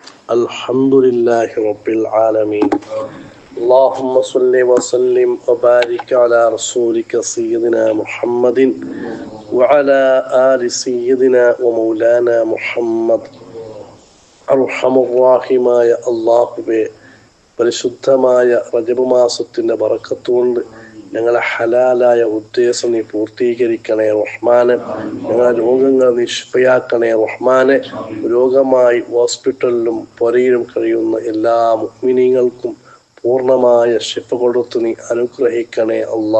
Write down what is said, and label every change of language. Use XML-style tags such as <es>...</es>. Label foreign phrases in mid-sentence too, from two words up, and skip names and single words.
<ar>الحمد لله رب العالمين اللهم صل وسلم وبارك على رسولك سيدنا محمد وعلى آل سيدنا ومولانا محمد</ar> <ml>അർഹമുർ-റഹീമായ അല്ലാഹുവേ, പരിശുദ്ധമായ റജബ് മാസത്തിന്റെ ബറക്കത്ത് കൊണ്ട് ഞങ്ങളെ ഹലാലായ ഉദ്ദേശം നീ പൂർത്തീകരിക്കണേ റഹ്മാനെ. ഞങ്ങളെ രോഗങ്ങൾ നീ ശിഫയാക്കണേ റഹ്മാനെ. രോഗമായി ഹോസ്പിറ്റലിലും പൊരയിലും കഴിയുന്ന എല്ലാ മുഅ്മിനീങ്ങൾക്കും പൂർണ്ണമായ ശിഫ കൊടുത്ത് നീ അനുഗ്രഹിക്കണേ അല്ലാ.</ml>